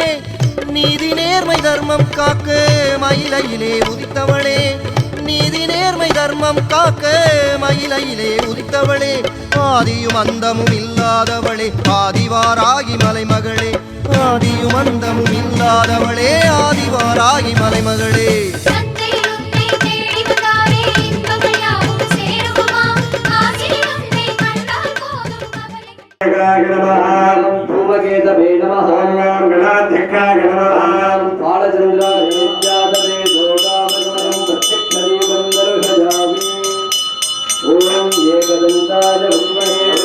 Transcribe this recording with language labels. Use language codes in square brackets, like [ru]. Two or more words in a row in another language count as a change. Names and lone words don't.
[ta] நீதி நேர்மை தர்மம் காக்க மயிலையிலே உதித்தவளே நீதி நேர்மை தர்மம் காக்க மயிலையிலே உதித்தவளே. ஆதியும் அந்தமும் இல்லாதவளே ஆதிவாராகி மலைமகளே ஆதியும் அந்தமும் இல்லாதவளே ஆதிவாராகி மலைமகளே. [sa] धूमकेतवे नमः गणाध्यक्षाय नमः बालचन्द्राय जोगामनं प्रत्यक्षदीपं दर्शयामि ओम एकदन्ताय विद्महे